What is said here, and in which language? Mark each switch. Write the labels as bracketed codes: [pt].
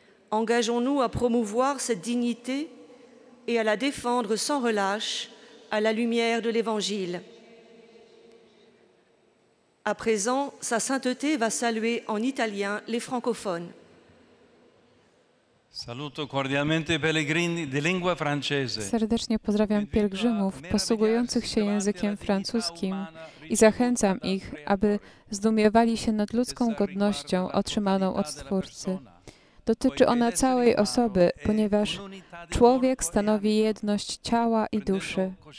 [fr] Engageons-nous à promouvoir cette dignité et à la défendre sans relâche à la lumière de l'Évangile. À présent, Sa Sainteté va saluer en italien les francophones. [it] Saluto cordialmente pellegrini di lingua francese. [pl] Serdecznie pozdrawiam pielgrzymów posługujących się językiem francuskim i zachęcam ich, aby zdumiewali się nad ludzką godnością otrzymaną od Stwórcy. Dotyczy ona całej osoby, ponieważ człowiek stanowi jedność ciała i duszy.